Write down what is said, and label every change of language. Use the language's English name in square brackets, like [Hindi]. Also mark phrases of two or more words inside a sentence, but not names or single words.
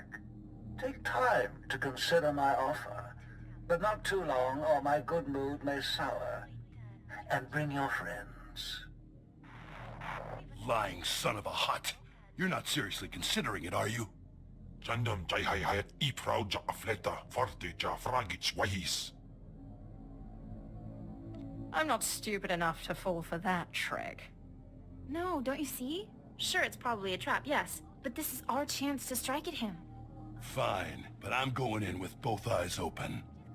[English] Take time to consider my offer, but not too long, or my good mood may sour. And bring your friends. Lying son of a hut. You're not seriously considering it, are you? Jandam jai hai hayat I proud ja afleta forte ja fragits wahis. I'm not stupid enough to fall for that trick. No, don't you see? Sure, it's probably a trap, yes. But this is our chance to strike at him. Fine, but I'm going in with both eyes open.